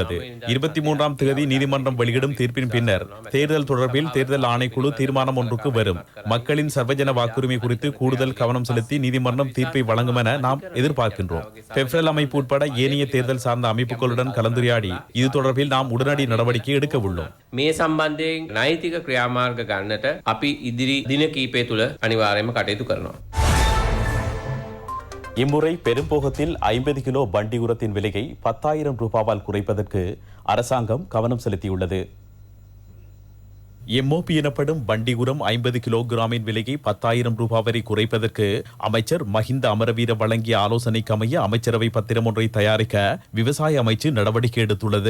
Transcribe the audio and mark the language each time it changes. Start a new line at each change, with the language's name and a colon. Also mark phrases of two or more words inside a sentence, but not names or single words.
Tamil: 23ஆம் தேதி நீதிமன்றம் வெளியிடும் தீர்ப்பின் பின்னர் தேர்தல் தொடர்பில் தேர்தல் ஆணைக்குழு குழு தீர்மானம் ஒன்றுக்கு வரும். மக்களின் சர்வஜன வாக்குரிமை குறித்து கூடுதல் கவனம் செலுத்தி நீதிமன்றம் தீர்ப்பை வழங்கும் என நாம் எதிர்பார்க்கின்றோம். பெப்ரல் அமைப்பு உட்பட ஏனைய தேர்தல் சார்ந்த அமைப்புகளுடன் கலந்துரையாடி இது தொடர்பில் நாம் உடனடி நடவடிக்கை எடுக்க உள்ளோம்.
Sinhala: මේ සම්බන්ධයෙන් නෛතික ක්‍රියාමාර්ග ගන්නට අපි ඉදිරි දින කීපය තුළ අනිවාර්යයෙන්ම කටයුතු කරනවා.
Tamil: இம்முறை பெரும்போகத்தில் 50 கிலோ பண்டி உரத்தின் விலையை 10,000 ரூபாவால் குறைப்பதற்கு அரசாங்கம் கவனம் செலுத்தியுள்ளது. எம்ஓபி எனப்படும் பண்டி உரம் 50 கிலோகிராமின் விலையை 10,000 ரூபாய் வரை குறைப்பதற்கு அமைச்சர் மஹிந்த அமரவீர வழங்கிய ஆலோசனைக்கு அமைய அமைச்சரவை பத்திரம் ஒன்றை தயாரிக்க விவசாய அமைச்சு நடவடிக்கை எடுத்துள்ளது.